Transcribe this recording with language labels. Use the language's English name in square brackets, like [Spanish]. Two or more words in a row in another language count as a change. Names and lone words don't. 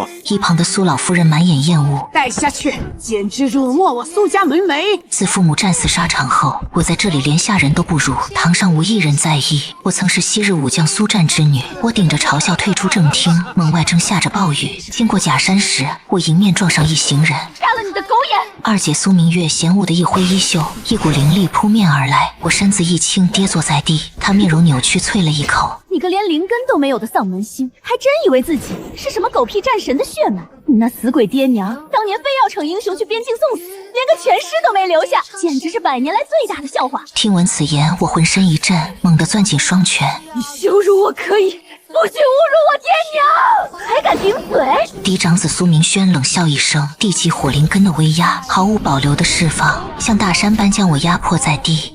[Chinese] 一旁的蘇老夫人滿眼厭惡，带下去，簡直辱沒我蘇家門楣。自父母戰死沙場後，我在這裡連下人都不如，堂上無一人在意。我曾是昔日武將蘇戰之女，我頂着嘲笑退出正廳，門外正下着暴雨。經過假山時，我迎面撞上一行人，杀了你的狗眼！二姐蘇明月嫌恶的一揮衣袖，一股靈力撲面而來，我身子一輕，跌坐在地。她面容扭曲，啐了一口： 你个连灵根都没有的丧门星，还真以為自己是什麼狗屁戰神的血脈？你那死鬼爹娘當年非要逞英雄去邊境送死，連個全屍都沒留下，簡直是100年來最大的笑話。聽聞此言，我渾身一震，猛地攥緊雙拳。你羞辱我可以，不許侮辱我爹娘！還敢頂嘴！嫡長子蘇明軒冷笑一聲，地級火靈根的威壓毫無保留地釋放，像大山般將我壓迫在地。